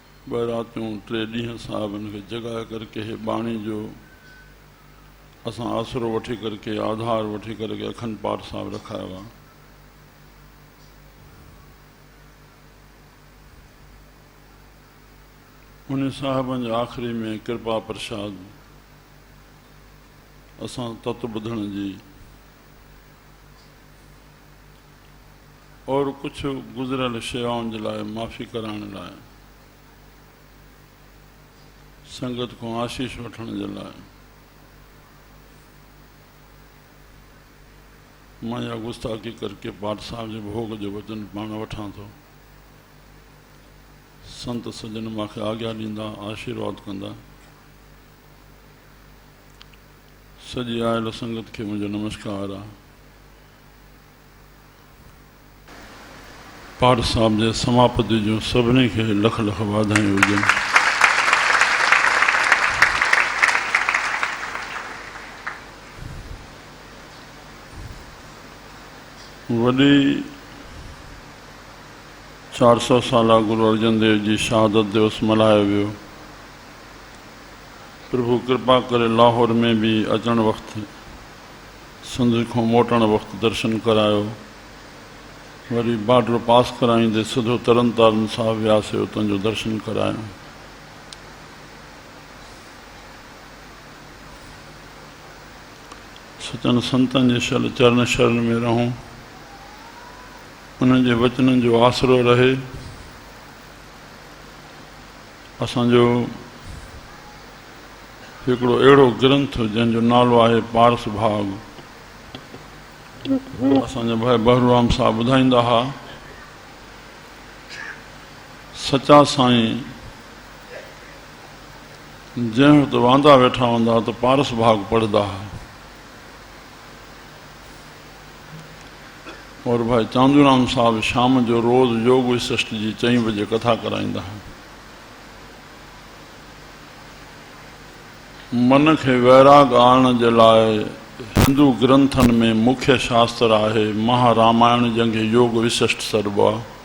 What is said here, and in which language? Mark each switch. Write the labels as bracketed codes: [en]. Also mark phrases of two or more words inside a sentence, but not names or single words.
[sd] ॿ रातियूं 3 ॾींहं साहिबनि खे जॻाए करके हे बाणी जो असां आसरो वठी करके आधार वठी करके अखंड पाठ साहिब रखायो आहे। उन साहिबनि जे आख़िरी में कृपा प्रसाद असां तत ॿुधण जी और कुछ गुज़रियल शेवाउनि जे लाइ माफ़ी कराइण लाइ संगत को आशीष वठण जे लाइ मां या गुस्ताखी करके पाठ साहिब जे भोग जो वचन पाण वठां थो। संत सजन मूंखे आज्ञा ॾींदा, आशीर्वाद कंदा। सॼी आयल संगत खे मुंहिंजो नमस्कार आहे। पाठ साहिब जे समापति जूं सभिनी खे लख लख वाधायूं हुजनि। वॾी 400 साला गुरु अर्जन देव जी शहादत दिवस मल्हायो वियो। प्रभु कृपा करे लाहौर में भी अचण वक़्तु सिंध खां मोटण वक़्तु दर्शन करायो। वरी बॉर्डर पास कराईंदे सिधो तरन तारण साहिब वियासीं, उतां जो दर्शन करायो। सचन संतन जे शल चरण शरण में रहूं, उन्हनि जे वचननि जो आसरो रहे। असांजो हिकिड़ो अहिड़ो ग्रंथ जंहिंजो नालो आहे पारस भाग, असांजा भाई बहरूराम साहब ॿुधाईंदा हुआ, सचा साईं जंहिं वक़्तु वांदा वेठा हूंदा त पारस भाग पढ़ंदा हुआ। और भाई चांदूराम साहब शाम जो रोज़ योग विशिष्ट जी 4 बजे कथा कराईंदा हुआ। मन खे वैराग आणण जे लाइ हिंदू ग्रंथनि में मुख्य शास्त्र आहे महारामायण, जंहिंखे योग विशिष्ट सॾिबो आहे।